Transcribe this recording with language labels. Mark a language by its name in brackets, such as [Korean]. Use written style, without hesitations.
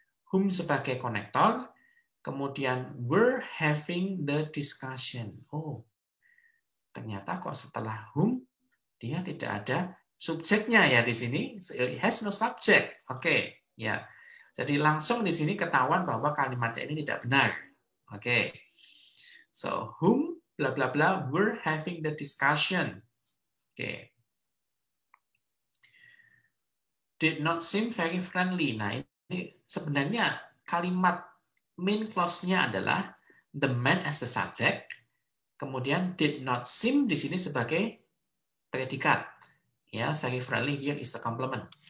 [English] Whom [Indonesian] sebagai konektor, kemudian [English] we're having the discussion. Oh. [Indonesian] Ternyata kok setelah whom dia tidak ada subjeknya ya di sini. [English] It has no subject. [Indonesian] Oke, ya. Jadi langsung di sini ketahuan bahwa kalimatnya ini tidak benar. Oke. [English] So, whom bla bla bla we're having the discussion. Oke. Did not seem very friendly. [Indonesian] Nah, ini sebenarnya kalimat main clause-nya adalah [English] the man as the subject. [Indonesian] Kemudian did not seem di sini sebagai predikat. [English] Ya, very friendly here is the complement.